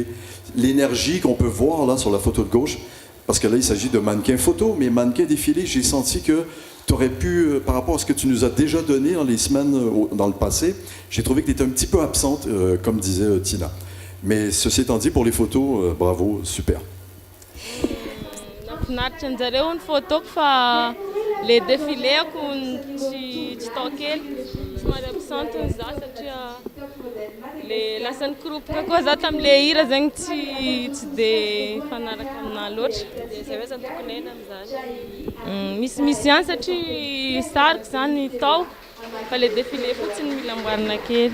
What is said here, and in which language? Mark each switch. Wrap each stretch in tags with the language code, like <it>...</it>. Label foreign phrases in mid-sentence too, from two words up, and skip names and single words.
<fr>L'énergie qu'on peut voir là sur la photo de gauche, parce que là il s'agit de mannequin photo, mais mannequin défilé, j'ai senti que tu aurais pu, par rapport à ce que tu nous as déjà donné dans les semaines dans le passé, j'ai trouvé que tu étais un petit peu absente, comme disait Tina. Mais ceci étant dit, pour les photos, bravo, super.</fr> <mg>Nafinaritra anjareo ny photo fa le défiléako tsy tao kely somary absente za satria le lasan'ny kropika koa za tam'le hira zegny tsy dia fanaraka aminahy loatra zay hoe zany tokony haina am'zany misy ihany satria sarika zany tao fa le défilé fotsiny mila amboarina kely</mg>